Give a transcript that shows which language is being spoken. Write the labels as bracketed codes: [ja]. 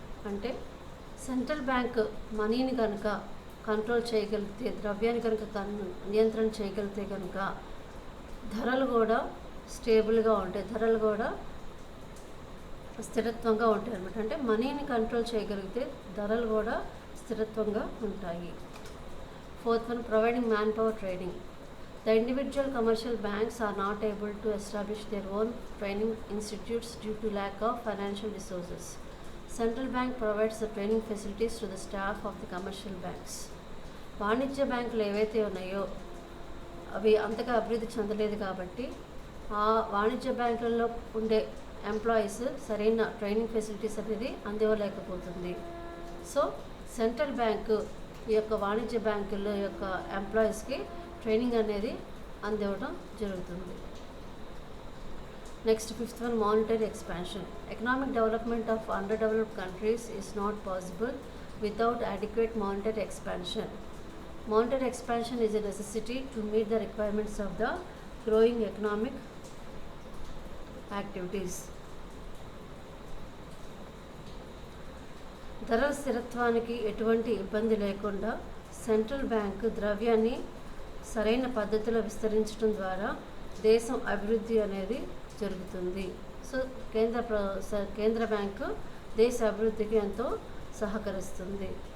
[te] అంటే central bank మనీని కనుక కంట్రోల్ చేయగలిగితే, ద్రవ్యాన్ని కనుక నియంత్రణ చేయగలిగితే కనుక ధరలు కూడా స్టేబుల్గా ఉంటాయి, ధరలు కూడా స్థిరత్వంగా ఉంటాయి అన్నమాట. అంటే మనీని కంట్రోల్ చేయగలిగితే ధరలు కూడా స్థిరత్వంగా ఉంటాయి. [en] Fourth one, providing man power training. The individual commercial banks are not able to establish their own training institutes due to lack of financial resources. Central Bank provides the training facilities to the staff of the commercial banks. [te] వాణిజ్య బ్యాంకులు ఏవైతే ఉన్నాయో అవి అంతగా అభివృద్ధి చెందలేదు కాబట్టి ఆ వాణిజ్య బ్యాంకులలో ఉండే ఎంప్లాయీస్ సరైన ట్రైనింగ్ ఫెసిలిటీస్ అనేది అందివ్వలేకపోతుంది. సో సెంట్రల్ బ్యాంకు ఈ యొక్క వాణిజ్య బ్యాంకుల యొక్క ఎంప్లాయీస్కి ట్రైనింగ్ అనేది అందివ్వడం జరుగుతుంది. [en] Next, fifth one, monetary expansion. Economic development of underdeveloped countries is not possible without adequate monetary expansion. Monetary expansion is a necessity to meet the requirements of the growing economic activities. [te] ధరల స్థిరత్వానికి ఎటువంటి ఇబ్బంది లేకుండా central bank ద్రవ్యాన్ని సరైన పద్ధతిలో విస్తరించడం ద్వారా దేశం అభివృద్ధి అనేది జరుగుతుంది. సో కేంద్ర బ్యాంకు దేశ అభివృద్ధికి ఎంతో సహకరిస్తుంది.